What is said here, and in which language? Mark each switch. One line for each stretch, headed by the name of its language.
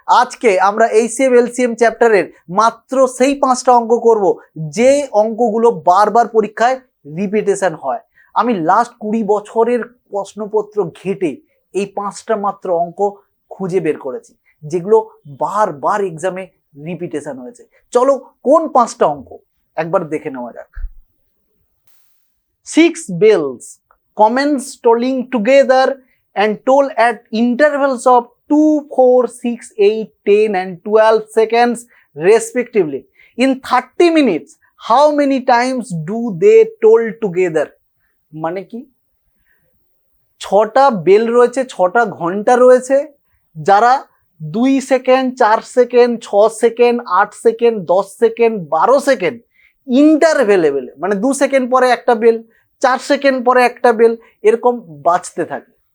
Bangla: আজকে আমরা HCM LCM চ্যাপ্টারের মাত্র সেই 5টা অঙ্ক করব যে অঙ্কগুলো বারবার পরীক্ষায় রিপিটেশন হয়। আমি লাস্ট 20 বছরের প্রশ্নপত্র ঘেটে এই 5টা মাত্র অঙ্ক খুঁজে বের করেছি যেগুলো বারবার এক্সামে রিপিটেশন হয়েছে। চলো কোন 5টা অঙ্ক একবার দেখে নেওয়া যাক।
English: 6 bells commence tolling together and toll at intervals of 2, 4, 6, 8, 10 and 12 seconds respectively. In 30 minutes, how many times do they toll together?
Bangla: মানে কি? 6টা বেল রয়েছে, 6টা ঘন্টা রয়েছে, যারা 2 second, 4 second, 6 second, 8 second, 10 second, 12 second ইন্টারভেলে মানে 2 সেকেন্ড পরে একটা বেল, 4 সেকেন্ড পরে একটা বেল, এরকম বাজতে থাকে।